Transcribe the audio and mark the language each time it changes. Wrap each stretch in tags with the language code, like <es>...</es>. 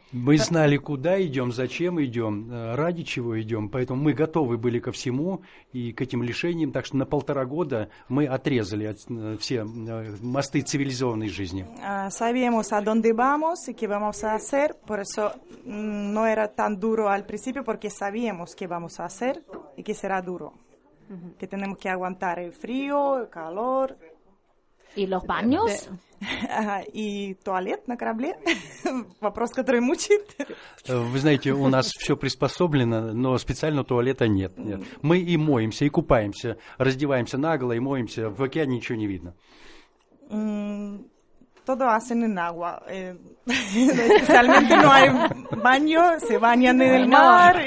<ru>Мы знали, куда идем, зачем идем, ради чего идем, поэтому мы готовы были ко всему и к этим лишениям, так что на полтора года мы отрезали все мосты цивилизованной жизни.</ru> <es>Sabíamos a dónde vamos y qué vamos a hacer, por eso no era tan duro al principio, porque sabíamos qué vamos a hacer y qué será duro. Que tenemos que aguantar el frío, el calor... ¿Y los baños?</es> <ru>¿Y туалет на корабле? Вопрос, который мучает. Вы знаете, у нас все приспособлено, но специально туалета нет. Нет. Мы и моемся, и купаемся, раздеваемся наголо и моемся. В океане ничего не видно.</ru> <es>Todo hacen en agua. Especialmente no hay baño, se bañan en el mar.</es>